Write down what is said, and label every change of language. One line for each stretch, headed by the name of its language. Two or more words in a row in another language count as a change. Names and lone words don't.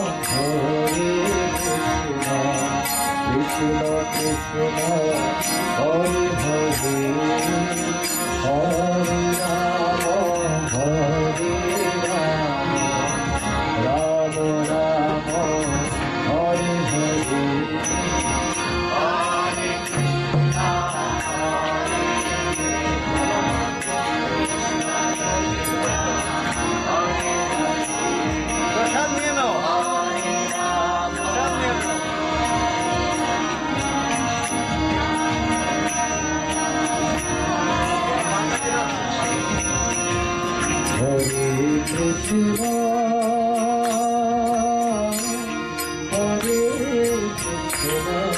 Sanskrit: Krishna Krishna, Hare Hare, Hare Rama, Hare Rama, Rama Rama, Hare Hare.
Bangla: প্রসাদ নিয়ে নাও প্রসাদ নিয়ে নাও
Sanskrit: Hare Krishna, Hare Krishna,